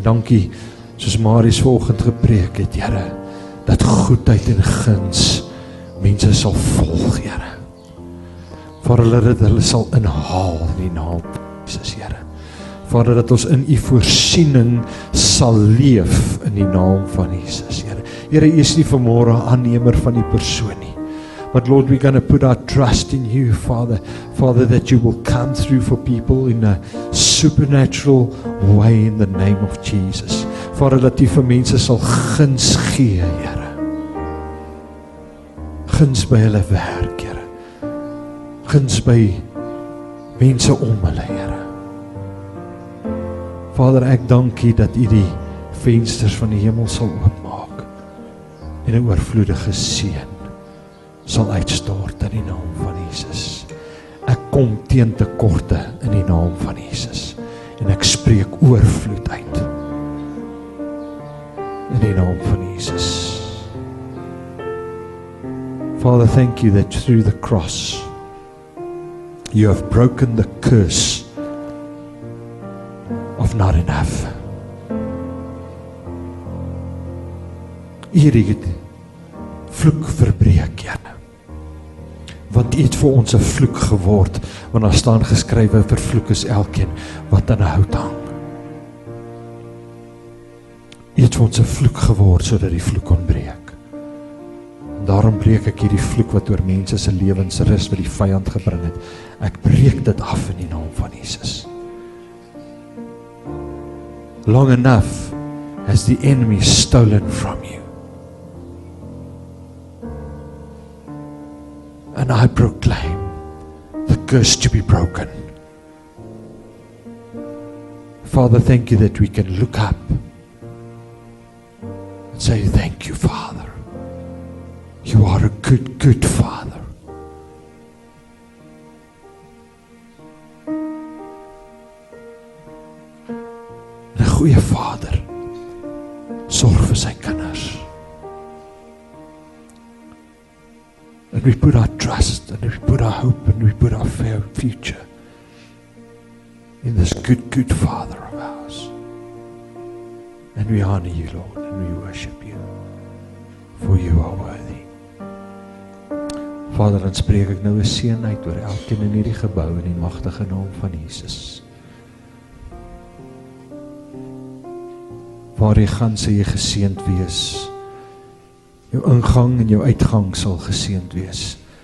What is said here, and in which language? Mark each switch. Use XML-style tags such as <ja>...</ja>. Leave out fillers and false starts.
<af>Dankie, soos Marius vanoggend gepreek het, Here, dat goedheid en guns mense sal volg, Here. Vader, dat hulle sal inhaal in die naam van Jesus, Here. Vader, dat ons in U voorsiening sal leef in die naam van Jesus, Here. Here, U is nie vanmôre 'n aannemer van die persoon nie.</af> <en>But Lord, we're going to put our trust in You, Father. Father, that You will come through for people in a supernatural way in the name of Jesus.</en> <af>Vader, dat U vir mense sal guns gee, Here. Guns by hulle werk, Here. Guns by mense om hulle, Here. Vader, ek dank U dat U die vensters van die hemel sal oopmaak en 'n oorvloedige seën sal uitstort in die naam van Jesus. Ek kom teen tekorte in die naam van Jesus en ek spreek oorvloed uit in die naam van Jesus.</af> <en>Father, thank You that through the cross You have broken the curse of not enough.</en> <af>U het vloek verbreek, Here. Want U het vir ons 'n vloek geword, want daar staan geskrywe, vervloek is elkeen wat aan 'n hout hang. U het vir ons 'n vloek geword sodat die vloek kon breek. Daarom breek ek hierdie vloek wat oor mense se lewens rus wat die vyand gebring het. Ek breek dit af in die naam van Jesus.</af> <en>Long enough has the enemy stolen from you. And I proclaim the curse to be broken. Father, thank You that we can look up and say, thank You, Father. You are a good, good Father.</en> <af>En 'n goeie Vader sorg vir sy kinders.</af> <en>And we put our trust and we put our hope and we put our future in this good Father of ours. And we honor you, Lord, and we worship you, for you are worthy.</en> <af>Vader, dan spreek ek nou 'n seën uit oor elkeen in hierdie gebou in die magtige naam van Jesus. Waar jy gaan, sal jy geseënd wees. Jou ingang en jou uitgang sal geseënd wees.</af>